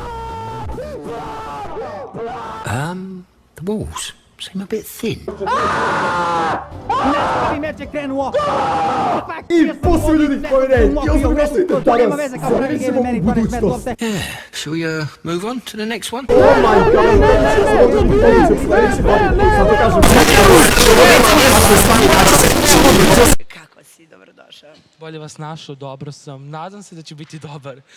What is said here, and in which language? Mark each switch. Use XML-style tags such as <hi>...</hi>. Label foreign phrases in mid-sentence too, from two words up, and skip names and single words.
<en>The walls seem a bit thin. Yeah, shall we move on to the next one?</en> <sr>Kako si, dobrodošao. Bolje vas našao, dobro sam. Nadam se da će biti dobar.</sr>